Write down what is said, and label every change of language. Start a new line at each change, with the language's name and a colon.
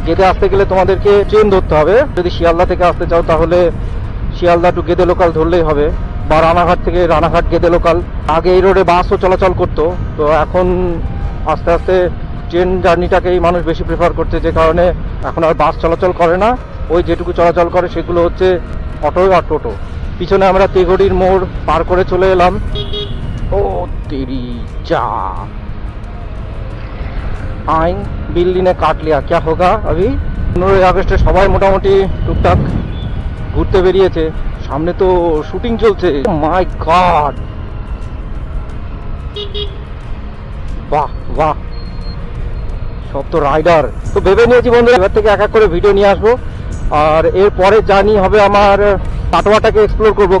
Bangla: গেদে আসতে গেলে তোমাদেরকে ট্রেন ধরতে হবে। যদি শিয়ালদা থেকে আসতে চাও তাহলে শিয়ালদা টু গেদে লোকাল ধরলেই হবে, বা রানাঘাট থেকে রানাঘাট গেদে লোকাল। আগে এই রোডে বাসও চলাচল করতো, তো এখন আস্তে আস্তে ট্রেন জার্নিটাকেই মানুষ বেশি প্রেফার করছে, যে কারণে এখন আর বাস চলাচল করে না। ওই যেটুকু চলাচল করে সেগুলো হচ্ছে অটো আর টোটো। পিছনে আমরা তেঘড়ির মোড় পার করে চলে এলাম।
Hindi: ও তেরি যা, আইন बिल्ली ने काट लिया, क्या होगा अभी।
Bangla: 15ই আগস্টে সবাই মোটামুটি টুকটাক ঘুরতে বেরিয়েছে। সামনে তো শুটিং চলছে, মাই গড, বাহ বাহ, সব তো রাইডার। তো ভেবে নিয়েছি বন্ধু, এবার থেকে এক এক করে ভিডিও নিয়ে আসবো। আর এরপরে জার্নি হবে আমার কাটোয়াটাকে এক্সপ্লোর করব।